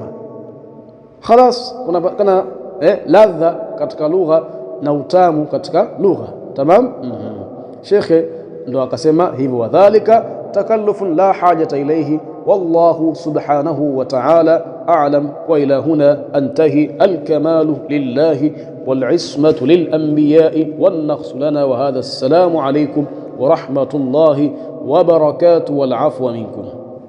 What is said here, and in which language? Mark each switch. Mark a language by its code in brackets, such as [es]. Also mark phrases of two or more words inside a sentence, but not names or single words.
[sw] Khalas, kuna ladha katika lugha na utamu katika lugha. Tamam. Shekhe ndo akasema hivyo, [ar] وذلك تكلف لا حاجة إليه والله سبحانه وتعالى أعلم. وإلا هنا أنتهي. الكمال لله والعصمة للأنبياء والنقص لنا. وهذا السلام عليكم ورحمة الله وبركاته والعفو منكم.